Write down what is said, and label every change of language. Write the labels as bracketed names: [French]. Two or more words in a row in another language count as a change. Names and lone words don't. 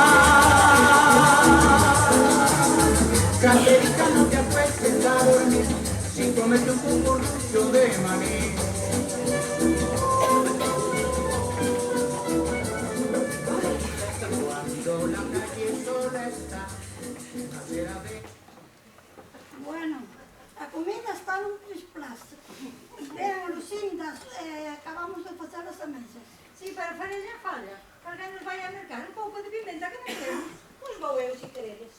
[Spanish] Caserita, no te acuestes a dormir si comes un cucurucho de maní. Cuando la calle sola está, acera de... [Galician] Bueno, a comida está nun plástico. Ven, Lucinda, acabamos de facer as mesas. Sí, pero farelle falla. Alguén nos vai a mercar un pouco de pimenta que non temos. Pois vou eu, se queredes.